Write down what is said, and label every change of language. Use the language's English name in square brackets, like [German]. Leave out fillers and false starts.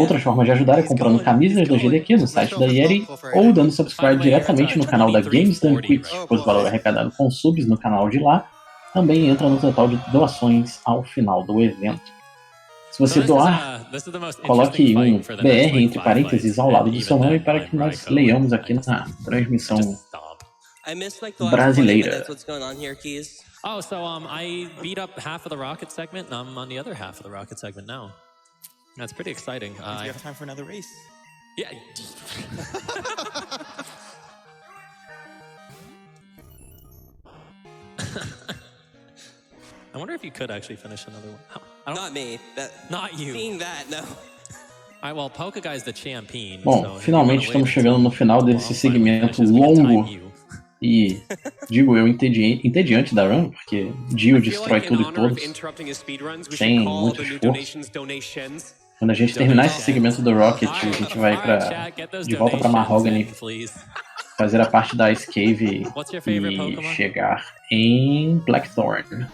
[Portuguese] Outras formas de ajudar é comprando camisas da GDQ no site da Yeti ou dando subscribe diretamente no canal da Games Done Quick, pois o valor arrecadado com subs no canal de lá também entra no total de doações ao final do evento. Se você doar, coloque um BR entre parênteses ao lado do seu nome para que nós leiamos aqui na transmissão [English] I missed like the last 20 [Portuguese] brasileira. [English] minutes. What's going on here, Keys? Oh, so I beat up half of the rocket segment, and I'm on the other half of the rocket segment now. That's pretty exciting. Do you have time for another race? Yeah. I wonder if you could actually finish another one. I don't, Not me. not you. Seeing that, no. Alright, well, Poké Guy's the champion. [Portuguese] Bom, finalmente estamos chegando no final desse segmento longo e, digo eu, entediante da run, porque Dio destrói tudo e todos, sem muito esforço. Quando a gente terminar esse segmento do Rocket, a gente vai de volta pra Mahogany, fazer a parte da Ice Cave e chegar em Blackthorn.